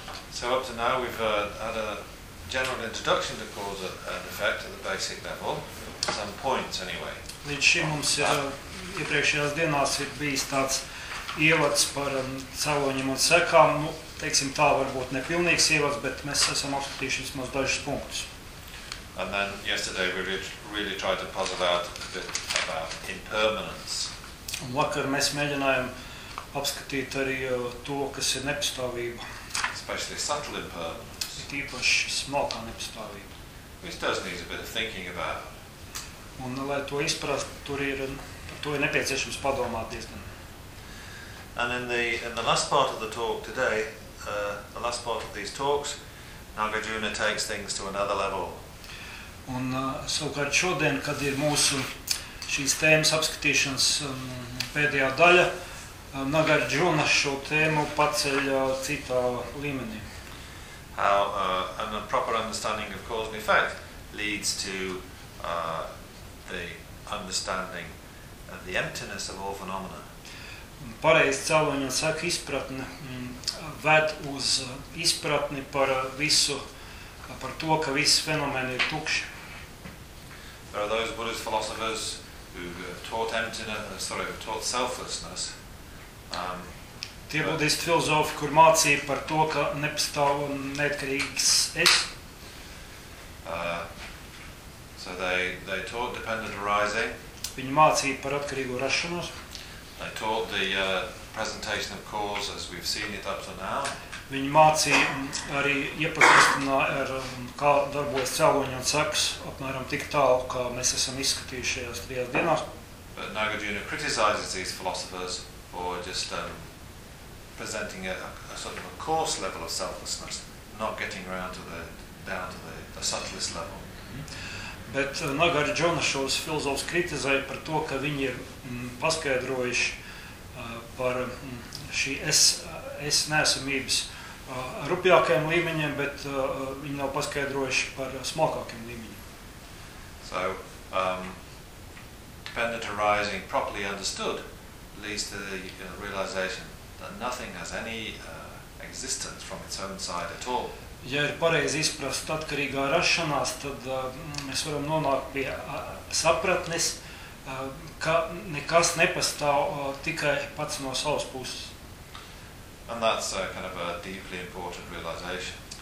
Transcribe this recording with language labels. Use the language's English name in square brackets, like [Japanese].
[English] So up to now we've had a general introduction to cause and effect at the basic level, some points anyway. [Latvian] Līdz šim mums ir iepriekšējās dienās ir bijis tāds ievads par cēloņiem un sekām, nu, teiksim tā varbūt nepilnīgs ievads, bet mēs esam apskatījuši vismaz dažus punktus. [English] And then yesterday we really tried to puzzle out a bit about impermanence. [Latvian] Un vakar mēs mēģinājām apskatīt arī to, kas ir nepastāvība. [English] Especially subtle impermanence. Which does need a bit of thinking about. [Latvian] Un, lai to izprast, tur ir, par to ir nepieciešams padomāt diezgan. [English] And in the last part of the talk today, the last part of these talks, Nagarjuna takes things to another level. [Latvian] Un savukārt šodien, kad ir mūsu šīs tēmas apskatīšanas pēdējā daļa, Nagarjuna šo tēmu paceļ citā līmenī. [English] How and a proper understanding of cause and effect leads to the understanding of the emptiness of all phenomena. [Latvian] Pareizi cēloņi un saka izpratne ved uz izpratni par visu, par to, ka visi fenomeni ir tukši. [English] There are those Buddhist philosophers who taught taught selflessness. [Latvian] Tie Buddhisti filozofi, kur mācīja par to, ka nepastāv un neatkarīgs es. [English] So they taught dependent arising. [Latvian] Viņi mācīja par atkarīgo rašanos. [English] They taught the presentation of cause as we've seen it up to now. [Latvian] Viņi mācīja arī iepazīstināt ar kā darbojas cēloņi un sekas, apmēram tik tālu, kā mēs esam izskatījušies trijās dienās. [English] But Nagarjuna criticizes these philosophers or just presenting a sort of a coarse level of selflessness, not getting around to the down to the subtlest level. [Latvian] Bet Nagarjuna šos filozofus kritizēja par to, ka viņi ir paskaidrojuši par šī es neesamības rupjākajiem līmeņiem, bet viņi nav paskaidrojuši par smalkākiem līmeņiem. [English] So, dependent arising properly understood leads to the realization that nothing has any existence from its own side at all. [Latvian] Ja ir pareizi izprast atkarīgā rašanās, tad mēs varam nonākt pie sapratnes, ka nekas nepastāv tikai pats no savas puses. [English] And that's kind of a deeply important realization.